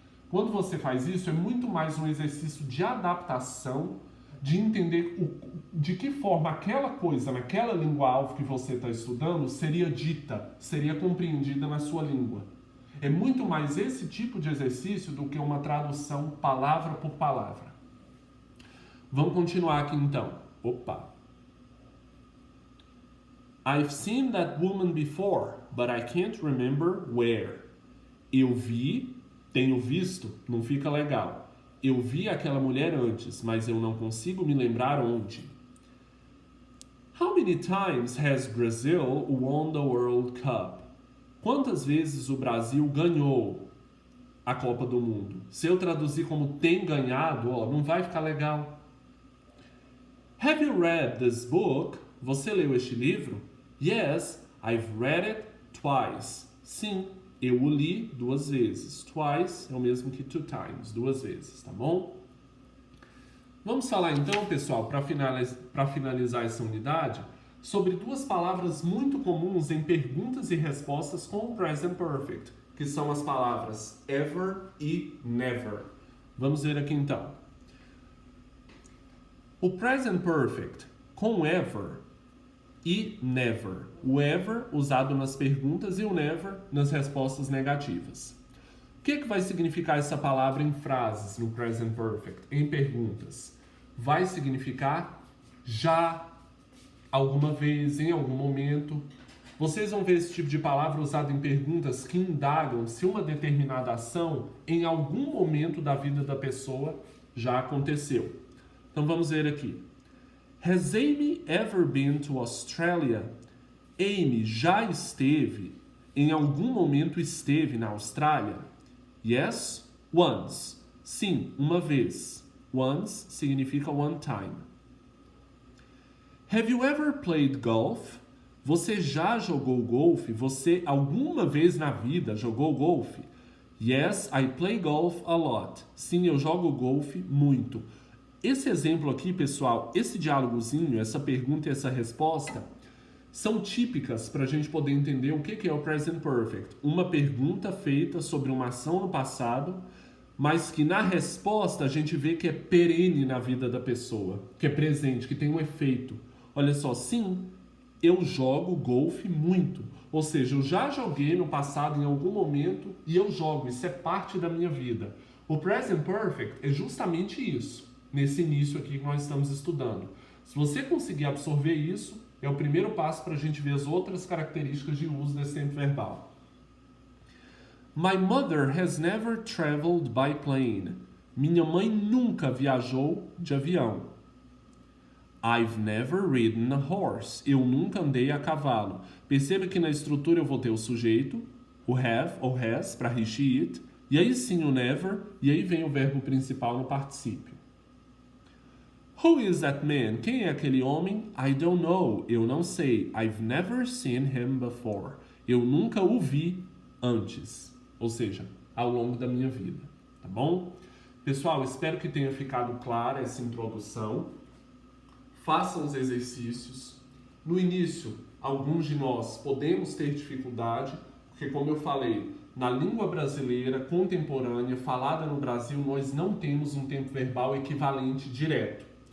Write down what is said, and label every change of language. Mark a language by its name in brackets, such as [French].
[Portuguese] Quando você faz isso, é muito mais um exercício de adaptação, de entender de que forma aquela coisa, naquela língua-alvo que você está estudando, seria dita, seria compreendida na sua língua. É muito mais esse tipo de exercício do que uma tradução palavra por palavra. Vamos continuar aqui então. [English] I've seen that woman before, but I can't remember where. [Portuguese] Eu vi, tenho visto, não fica legal. Eu vi aquela mulher antes, mas eu não consigo me lembrar onde. [English] How many times has Brazil won the World Cup? [Portuguese] Quantas vezes o Brasil ganhou a Copa do Mundo? Se eu traduzir como tem ganhado, não vai ficar legal. [English] Have you read this book? [Portuguese] Você leu este livro? [English] Yes, I've read it twice. [Portuguese] Sim, eu o li 2 vezes. Twice é o mesmo que 2 times, 2 vezes, tá bom? Vamos falar então, pessoal, para finalizar essa unidade, sobre 2 palavras muito comuns em perguntas e respostas com o present perfect, que são as palavras ever e never. Vamos ver aqui então. O present perfect com ever e never. O ever usado nas perguntas e o never nas respostas negativas. O que vai significar essa palavra em frases no present perfect, em perguntas? Vai significar já, alguma vez, em algum momento. Vocês vão ver esse tipo de palavra usada em perguntas que indagam se uma determinada ação, em algum momento da vida da pessoa, já aconteceu. Então vamos ver aqui. [English] Has Amy ever been to Australia? [Portuguese] Amy já esteve, em algum momento esteve na Austrália? [English] Yes, once. [Portuguese] Sim, uma vez. Once significa [English] one time. Have you ever played golf? [Portuguese] Você já jogou golfe? Você alguma vez na vida jogou golfe? [English] Yes, I play golf a lot. [Portuguese] Sim, eu jogo golfe muito. Esse exemplo aqui, pessoal, esse diálogozinho, essa pergunta e essa resposta, são típicas para a gente poder entender o que é o present perfect. Uma pergunta feita sobre uma ação no passado, mas que na resposta a gente vê que é perene na vida da pessoa, que é presente, que tem um efeito. Olha só, sim, eu jogo golfe muito. Ou seja, eu já joguei no passado em algum momento e eu jogo, isso é parte da minha vida. O present perfect é justamente isso, nesse início aqui que nós estamos estudando. Se você conseguir absorver isso, é o primeiro passo para a gente ver as outras características de uso desse tempo verbal. [English] My mother has never traveled by plane. [Portuguese] Minha mãe nunca viajou de avião. [English] I've never ridden a horse. [Portuguese] Eu nunca andei a cavalo. Perceba que na estrutura eu vou ter o sujeito, o have ou has para he, she, it, e aí sim o never, e aí vem o verbo principal no particípio. [English] Who is that man? [Portuguese] Quem é aquele homem? [English] I don't know. [Portuguese] Eu não sei. [English] I've never seen him before. [Portuguese] Eu nunca o vi antes. Ou seja, ao longo da minha vida. Tá bom? Pessoal, espero que tenha ficado clara essa introdução. Façam os exercícios. No início, alguns de nós podemos ter dificuldade, porque como eu falei, na língua brasileira contemporânea, falada no Brasil, nós não temos um tempo verbal equivalente direto.